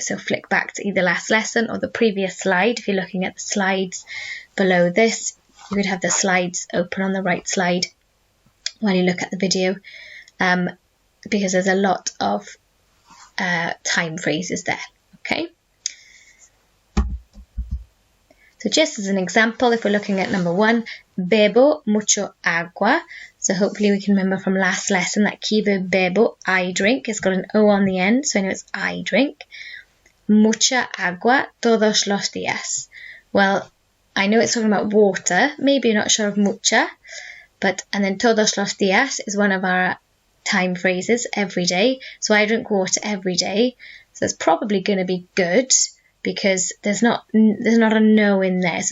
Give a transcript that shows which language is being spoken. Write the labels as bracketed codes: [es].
[en] So flick back to either last lesson or the previous slide. If you're looking at the slides below this, you could have the slides open on the right slide while you look at the video, because there's a lot of time phrases there. Okay. So just as an example, if we're looking at number 1, [es] bebo mucho agua. [en] So hopefully we can remember from last lesson that key verb bebo, I drink, it's got an O on the end, so I know it's I drink. [es] Mucha agua todos los días. [en] Well, I know it's talking about water, maybe you're not sure of mucha, and then [es] todos los días [en] is one of our time phrases, every day. So I drink water every day, so it's probably going to be good, because there's not a no in there.